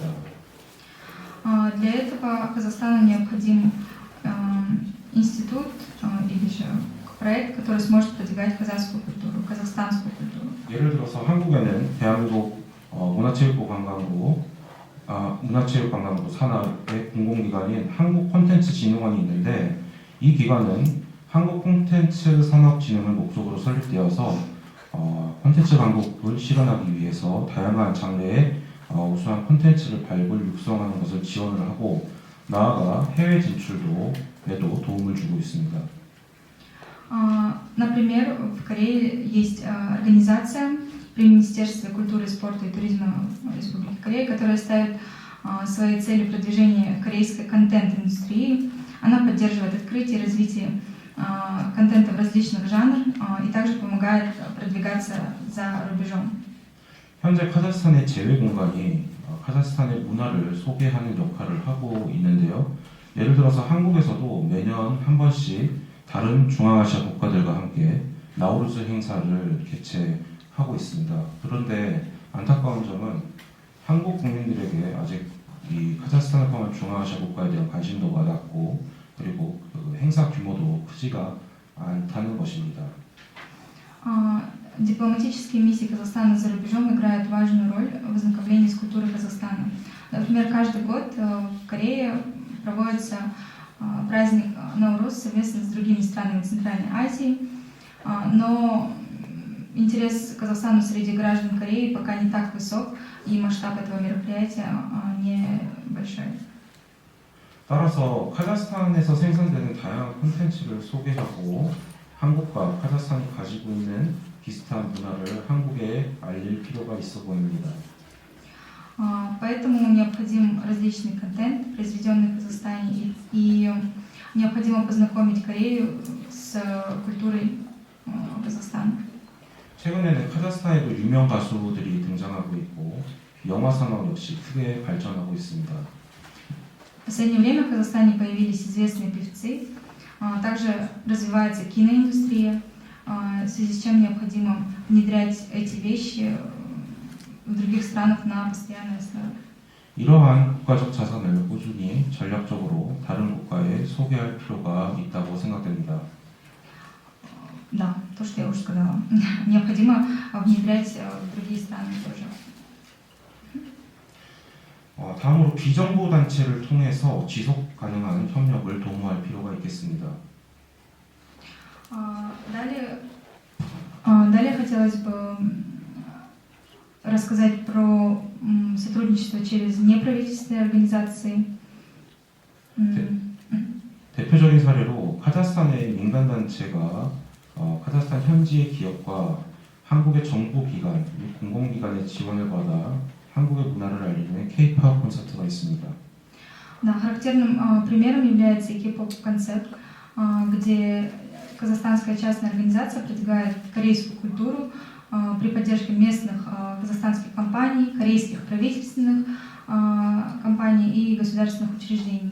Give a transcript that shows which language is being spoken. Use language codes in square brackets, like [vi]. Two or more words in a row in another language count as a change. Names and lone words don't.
[ru] Для этого Казахстану необходим институт или же проект, который сможет продвигать казахскую культуру, казахстанскую культуру. [ko] 예를 들어서 한국에는 대한민국 문화체육관광부 산하의 공공기관인 한국콘텐츠진흥원이 있는데 이 기관은 한국콘텐츠산업진흥을 목적으로 설립되어서 콘텐츠 강국을 실현하기 위해서 다양한 장르의 우수한 콘텐츠를 발굴, 육성하는 것을 지원을 하고 나아가 해외 진출에도 도움을 주고 있습니다. [ru] Например, в Корее есть организация при Министерстве культуры, спорта и туризма Республики Корея, которая ставит своей целью продвижение корейской контент-индустрии. Она поддерживает открытие и развитие контента в различных жанрах и также помогает продвигаться за рубежом. [ko] 현재 카자흐스탄의 제외공간이 카자흐스탄의 문화를 소개하는 역할을 하고 있는데요. 예를 들어서 한국에서도 매년 한 번씩 다른 중앙아시아 국가들과 함께 나우루즈 행사를 개최하고 있습니다. 그런데 안타까운 점은 한국 국민들에게 아직 이 카자흐스탄을 포함한 중앙아시아 국가에 대한 관심도가 낮고 그리고 그 행사 규모도 크지가 않다는 것입니다. [ru] Дипломатические миссии Казахстана за рубежом играют важную роль в ознакомлении с культурой Казахстана. Например, каждый год в Корее проводится праздник Наурuz совместно с другими странами Центральной Азии, но интерес к Казахстану среди граждан Кореи пока не так высок, и масштаб этого мероприятия не большой. [ko] 따라서 카자흐스탄에서 생산되는 다양한 콘텐츠를 소개하고 한국과 카자흐스탄이 가지고 있는 비슷한 문화를 한국에 알릴 필요가 있어 보입니다. [ru] Поэтому необходим различный контент, произведенный в Казахстане, и необходимо познакомить Корею с культурой Казахстана. [ko] 최근에는 카자흐스탄에도 유명 가수들이 등장하고 있고 영화 산업 역시 크게 발전하고 있습니다. [ru] В последнее время в Казахстане появились известные певцы, также развивается киноиндустрия, в связи с чем необходимо внедрять эти вещи в других странах на постоянной основе. [ko] 이러한 국가적 자산을 꾸준히 전략적으로 다른 국가에 소개할 필요가 있다고 생각됩니다. [ru] Да, то, что я уже сказала. Необходимо внедрять в другие страны тоже. [ko] 다음으로 비정부 단체를 통해서 지속 가능한 협력을 도모할 필요가 있겠습니다. [ru] Далее хотелось бы рассказать про сотрудничество через неправительственные организации. [ko] 대표적인 사례로 카자흐스탄의 민간 단체가 카자흐스탄 현지의 기업과 한국의 정부 기관, 공공기관의 지원을 받아 한국의 문화를 알리는 K-pop 콘서트가 있습니다. [ru] Да, характерным примером является K-pop концерт, где казахстанская частная организация продвигает корейскую культуру при поддержке местных казахстанских компаний, корейских правительственных компаний и государственных учреждений.